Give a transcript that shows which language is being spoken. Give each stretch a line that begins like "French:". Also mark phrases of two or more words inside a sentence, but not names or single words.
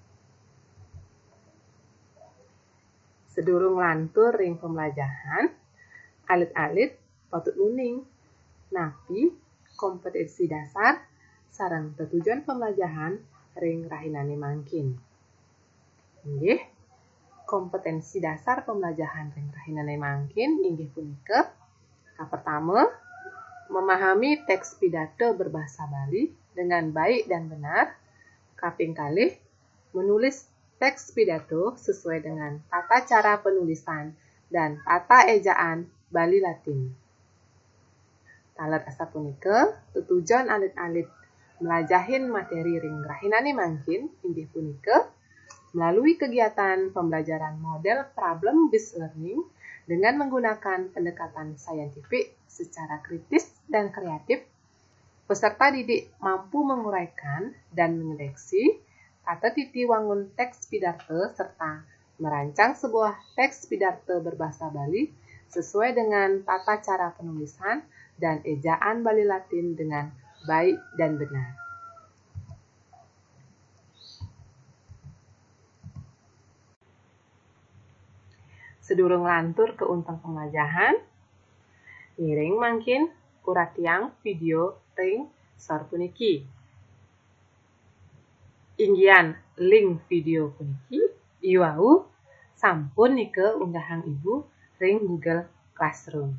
Balinese: Sedurung lantur ring pemelajahan, alit-alit patut nuning napi kompetensi dasar sareng tujuan pemelajahan ring rahinane mangkin. Inggih, kompetensi dasar pemelajahan ring rahinane mangkin inggih punika pertama,
Indonesian: memahami teks pidato berbahasa Bali dengan baik dan benar.
Balinese: Kaping kalih,
Indonesian: menulis teks pidato sesuai dengan tata cara penulisan dan tata ejaan Bali Latin.
Balinese: Taler asa punika, tujuan alit-alit melajahin materi ring rahinane mangkin inggih punika
Indonesian: melalui kegiatan pembelajaran model
English: problem-based learning
Indonesian: dengan menggunakan pendekatan saintifik secara kritis dan kreatif, peserta didik mampu menguraikan dan mendeteksi tata titi wangun teks pidato serta merancang sebuah teks pidato berbahasa Bali sesuai dengan tata cara penulisan dan ejaan Bali Latin dengan baik dan benar.
Balinese: Sedurung lantur ke unteng pemelajahan, ngiring mangkin urat tiang video ring sor puniki. Inggian link video puniki iwau sampun nike unggahang Ibu ring Google Classroom.